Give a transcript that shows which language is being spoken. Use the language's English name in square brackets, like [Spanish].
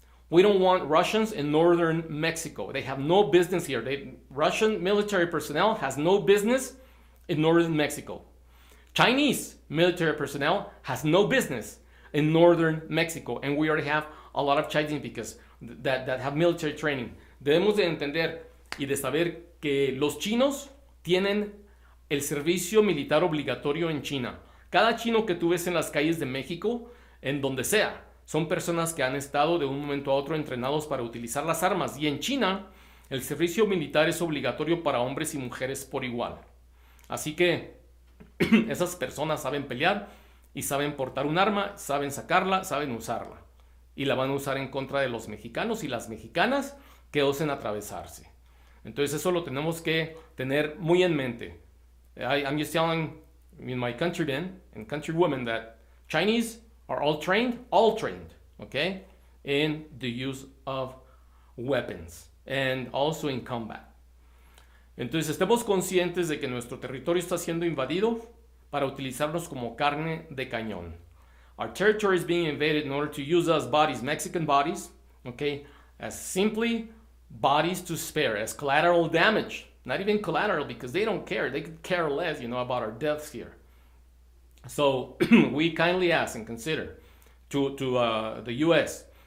[English] We don't want Russians in northern Mexico. They have no business here. Russian military personnel has no business in northern Mexico. Chinese military personnel has no business in northern Mexico. And we already have a lot of Chinese because that have military training. [Spanish] Debemos de entender y de saber que los chinos tienen el servicio militar obligatorio en China. Cada chino que tú ves en las calles de México, en donde sea, son personas que han estado de un momento a otro entrenados para utilizar las armas. Y en China, el servicio militar es obligatorio para hombres y mujeres por igual. Así que esas personas saben pelear y saben portar un arma, saben sacarla, saben usarla. Y la van a usar en contra de los mexicanos y las mexicanas que osen atravesarse. Entonces eso lo tenemos que tener muy en mente. [English] I'm just telling my countrymen and countrywomen that Chinese are all trained, okay, in the use of weapons and also in combat. [Spanish] Entonces estemos conscientes de que nuestro territorio está siendo invadido para utilizarnos como carne de cañón. [English] Our territory is being invaded in order to use us bodies, Mexican bodies, okay, as simply bodies to spare, as collateral damage. Not even collateral because they don't care. They could care less, about our deaths here. So we kindly ask and consider to the U.S.